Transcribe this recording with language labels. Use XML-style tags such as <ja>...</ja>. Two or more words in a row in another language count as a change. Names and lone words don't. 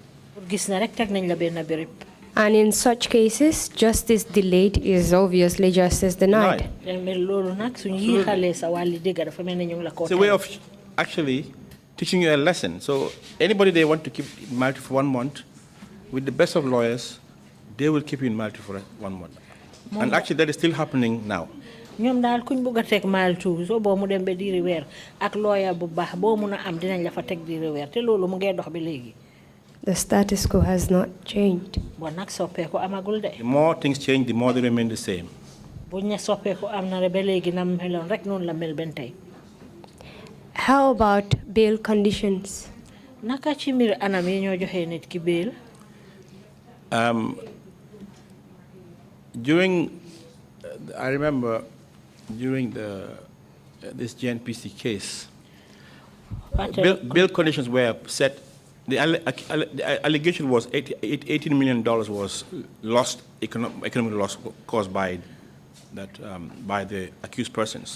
<en>And in such cases, justice delayed is obviously justice denied. It's a way of actually teaching you a lesson. So anybody they want to keep in Malta for 1 month, with the best of lawyers, they will keep you in Malta for 1 month. And actually that is still happening now.</en> <wo>ñoom daal kuñ bëgg a teg mile 2 soo boo mu dem ba diiri weer ak lawyer bu baax boo mun a am dinañ la fa teg diiri weer te loolu mu ngee dox bi léegi.</wo> <en>The status quo has not changed.</en> <wo>Bon nag soppeeku amagul de.</wo> <en>The more things change, the more they remain the same.</en> <wo>buñ ne soppeeku am na ba léegi na meloon rek noonu la mel ben tey.</wo> <en>How about bail conditions?</en> <wo>Naka ci mbir anam yi ñoo joxe nit ki bail.</wo> <en>I remember during this GNPC case, bail conditions were set. The allegation was $18 million was lost, economic loss caused by by the accused persons.</en>